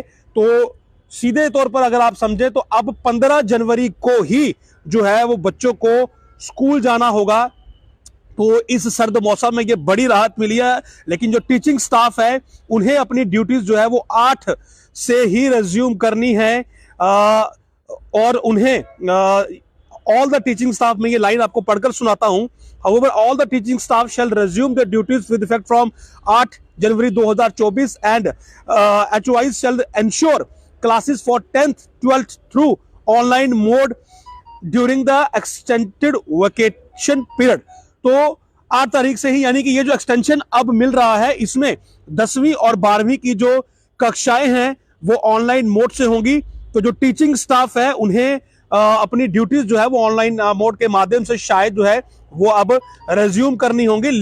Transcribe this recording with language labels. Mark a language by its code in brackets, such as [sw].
[hi] तो सीधे तौर पर अगर आप समझे तो अब 15 जनवरी को ही जो है वो बच्चों को स्कूल जाना होगा। तो इस सर्द मौसम में ये बड़ी राहत मिली है, लेकिन जो टीचिंग स्टाफ है उन्हें अपनी ड्यूटीज जो है वो 8 से ही रिज्यूम करनी है। और उन्हें [en] all the teaching staff [hi] में ये लाइन आपको पढ़कर सुनाता हूं। [en] However, all the teaching staff shall resume their duties with effect from 8 January 2024 and HOIs shall ensure classes for 10th 12th through online mode during the extended vacation period। [hi] तो 8 तारीख से ही यानी कि ये जो एक्सटेंशन अब मिल रहा है इसमें 10वीं और 12वीं की जो कक्षाएं हैं वो ऑनलाइन मोड से होंगी। तो जो टीचिंग स्टाफ है उन्हें अपनी ड्यूटीज जो है वो ऑनलाइन मोड के माध्यम से शायद जो है वो अब रेज्यूम करनी होंगी।